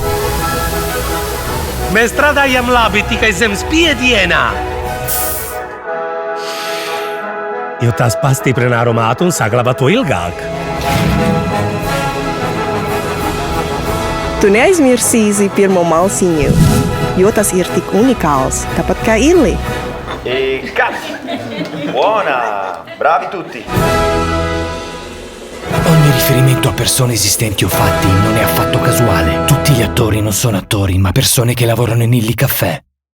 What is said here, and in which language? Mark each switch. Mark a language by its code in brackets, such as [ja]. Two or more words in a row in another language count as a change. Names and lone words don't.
[lv] Mēs strādājam labi tikai zem spiedienā, jo tas pastiprina aromātu un saglabā to ilgāk. Tu neaizmirsīsi pirmo malsiņu, jo tas ir tik unikāls, tāpat kā Illi. [it] E cut! Buona! Bravi tutti! Ogni riferimento a persone esistenti o fatti non è affatto casuale. Tutti gli attori non sono attori, ma persone che lavorano in Illy Caffè.